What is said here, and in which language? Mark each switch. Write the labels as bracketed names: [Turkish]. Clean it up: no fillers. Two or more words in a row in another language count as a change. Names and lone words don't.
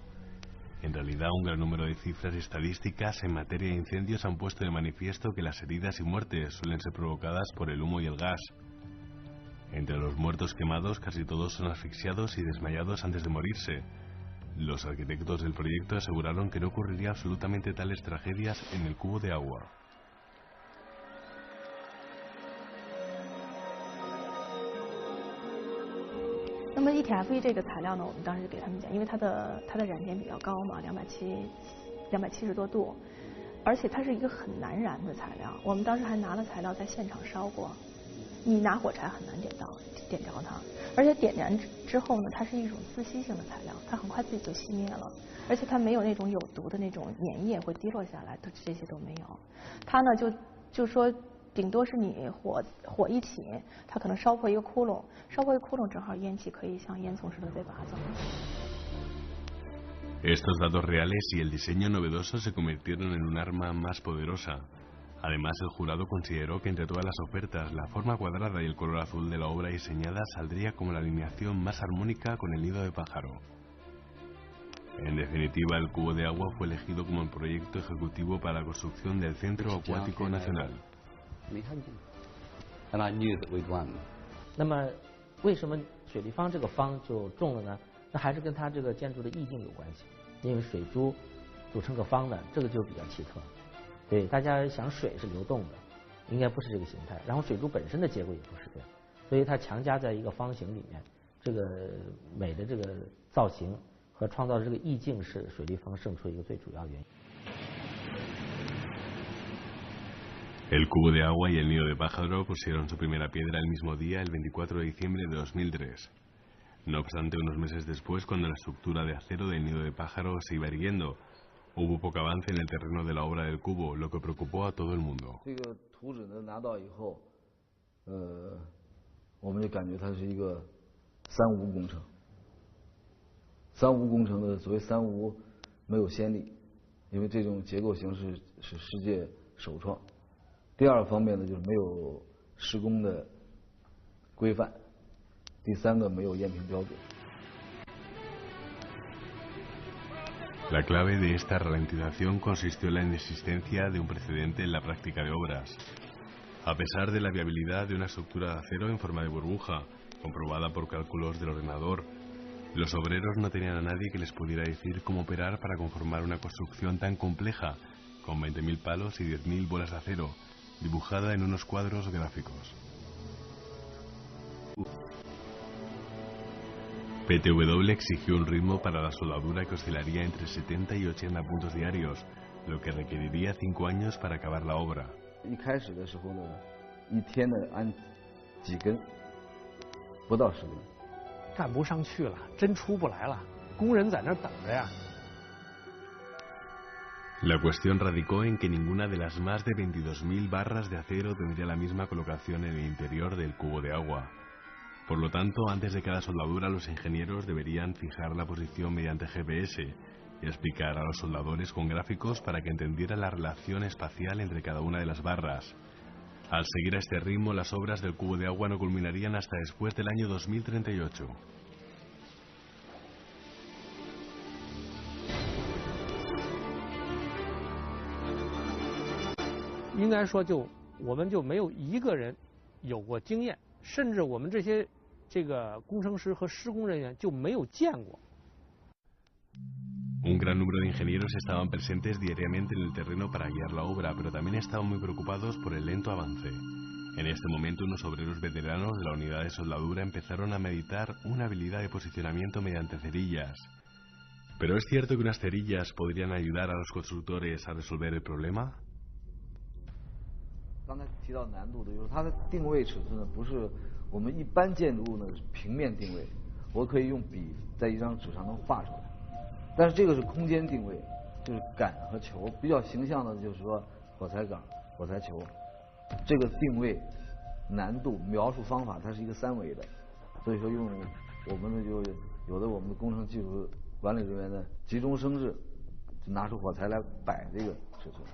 [Spanish] En realidad, un gran número de cifras y estadísticas en materia de incendios han puesto de manifiesto que las heridas y muertes suelen ser provocadas por el humo y el gas. Entre los muertos quemados, casi todos son asfixiados y desmayados antes de morirse. Los arquitectos del proyecto aseguraron que no ocurriría absolutamente tales tragedias en el cubo de agua. [Chinese] 那么 ETFE 这个材料呢，我们当时就给他们讲，因为它的燃点比较高嘛，270多度，而且它是一个很难燃的材料。我们当时还拿了材料在现场烧过，你拿火柴很难点着它，而且点燃之后呢，它是一种自吸性的材料，它很快自己就熄灭了，而且它没有那种有毒的那种粘液会滴落下来，这些都没有。它呢就说。顶多是你火一起，它可能烧破一个窟窿，正好烟气可以像烟囱似的被拔走。 [Spanish] Estos datos reales y el diseño novedoso se convirtieron en un arma más poderosa. Además, el jurado consideró que entre todas las ofertas, la forma cuadrada y el color azul de la obra diseñada saldría como la alineación más armónica con el nido de pájaro. En definitiva, el cubo de agua fue elegido como el proyecto ejecutivo para la construcción del Centro Acuático Nacional. [English] And I knew that we'd won. [Chinese] 那么，为什么水立方这个方就中了呢？那还是跟它这个建筑的意境有关系。因为水珠组成个方的，这个就比较奇特。对，大家想水是流动的，应该不是这个形态。然后水珠本身的结构也不是这样，所以它强加在一个方形里面，这个美的这个造型和创造的这个意境是水立方胜出一个最主要原因。 [Spanish] El cubo de agua y el nido de pájaro pusieron su primera piedra el mismo día, el 24 de diciembre de 2003. No obstante, unos meses después, cuando la estructura de acero del nido de pájaro se iba erguiendo, hubo poco avance en el terreno de la obra del cubo, lo que preocupó a todo el mundo. [Chinese] 这个图纸呢拿到以后，我们就感觉它是一个三无工程。三无工程的所谓三无，没有先例，因为这种结构形式是世界首创。第二方面呢，就是没有施工的规范；第三个没有验评标准。 [Spanish] La clave de esta ralentización consistió en la inexistencia de un precedente en la práctica de obras. A pesar de la viabilidad de una estructura de acero en forma de burbuja, comprobada por cálculos del ordenador, los obreros no tenían a nadie que les pudiera decir cómo operar para conformar una construcción tan compleja, con 20.000 palos y 10.000 bolas de acero, dibujada en unos cuadros gráficos. PTW exigió un ritmo para la soldadura que oscilaría entre 70 y 80 puntos diarios, lo que requeriría 5 años para acabar la obra. [Chinese] 一开始的时候呢，一天呢按几根，不到10根。干不上去了，针出不来了，工人在那儿等着呀。 [Spanish] La cuestión radicó en que ninguna de las más de 22.000 barras de acero tendría la misma colocación en el interior del cubo de agua. Por lo tanto, antes de cada soldadura, los ingenieros deberían fijar la posición mediante GPS y explicar a los soldadores con gráficos para que entendieran la relación espacial entre cada una de las barras. Al seguir a este ritmo, las obras del cubo de agua no culminarían hasta después del año 2038. [Chinese] 应该说我们就没有一个人有过经验，甚至我们这个工程师和施工人员就没有见过。 [Spanish] Un gran número de ingenieros estaban presentes diariamente en el terreno para guiar la obra, pero también estaban muy preocupados por el lento avance. En este momento, unos obreros veteranos de la unidad de soldadura empezaron a meditar una habilidad de posicionamiento mediante cerillas. ¿Pero es cierto que unas cerillas podrían ayudar a los constructores a resolver el problema? [Chinese] 刚才提到难度的就是它的定位尺寸呢，不是我们一般建筑物呢平面定位，我可以用笔在一张纸上能画出来。但是这个是空间定位，就是杆和球，比较形象的就是说火柴杆、火柴球，这个定位难度描述方法它是一个3维的，所以说用我们呢就有的我们的工程技术管理人员呢急中生智，就拿出火柴来摆这个尺寸。